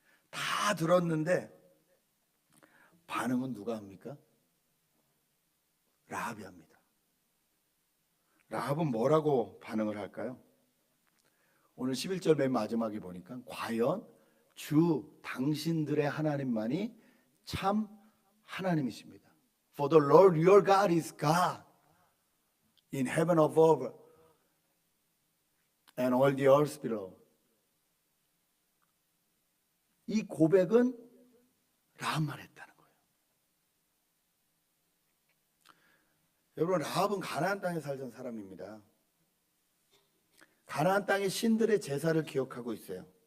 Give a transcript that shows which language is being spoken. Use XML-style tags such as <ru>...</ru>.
<ko>다 들었는데 반응은 누가 합니까? 라합이 합니다. 라합은 뭐라고 반응을 할까요? 오늘 11절 맨 마지막에 보니까 과연 주 당신들의 하나님만이 참 하나님이십니다.</ko> <en>For the Lord your God is God in heaven above and all the earth below.</en> <ko>이 고백은 라합만 했다는 거예요. 여러분, 라합은 가나안 땅에 살던 사람입니다. 가나안 땅의 신들의 제사를 기억하고 있어요.</ko>